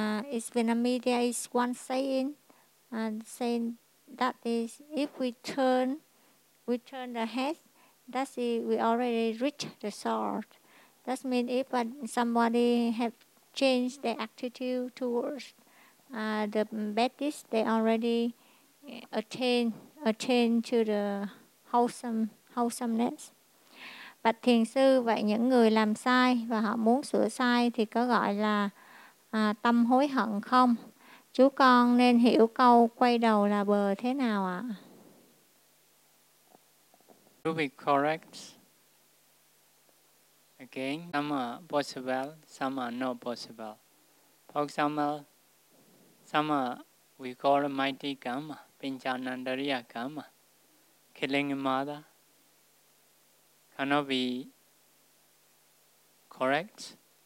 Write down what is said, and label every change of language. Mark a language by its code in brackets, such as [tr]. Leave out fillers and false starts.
[en] It's Vietnamese. Is one saying, saying that is if we turn the head, that's it, we already reach the sword. That means if somebody have changed their attitude towards the baddest, they already attain to the wholesomeness. [vi] Bạch thiền sư, vậy những người làm sai và họ muốn sửa sai thì có gọi là tâm hối hận không? Chú con nên hiểu câu quay đầu là bờ thế nào ạ? [en] To be correct, again, some are possible, some are not possible. For example, some are, we call mighty karma, pinchanandariya karma, killing mother, cannot be correct.